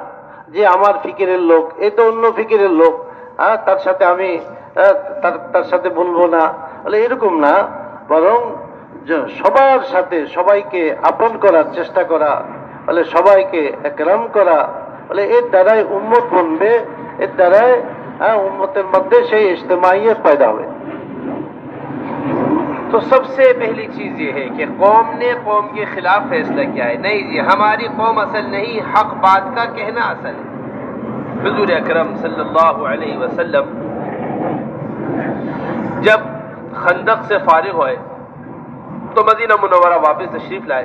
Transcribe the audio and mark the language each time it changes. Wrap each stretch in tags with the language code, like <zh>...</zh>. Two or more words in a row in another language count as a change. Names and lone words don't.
<bn>যে আমার ফিকিরের লোক, এ তো অন্য ফিকিরের লোক, তার সাথে আমি তার সাথে বলবো না, বলে এরকম না, বরং সবার সাথে সবাইকে আপন করার চেষ্টা করা, বলে সবাইকে একরাম করা, বলে এর দ্বারাই উম্মত বনবে, এর দ্বারাই উম্মতের মধ্যে সেই ইজতেমাইয়ত पैदा হবে।</bn> <ur>تو سب سے پہلی چیز یہ ہے کہ قوم نے قوم کے خلاف فیصلہ کیا ہے، نہیں جی ہماری قوم اصل نہیں، حق بات کا کہنا اصل ہے۔ حضور اکرم صلی اللہ علیہ وسلم جب خندق سے فارغ ہوئے تو مدینہ منورہ واپس تشریف لائے۔</ur>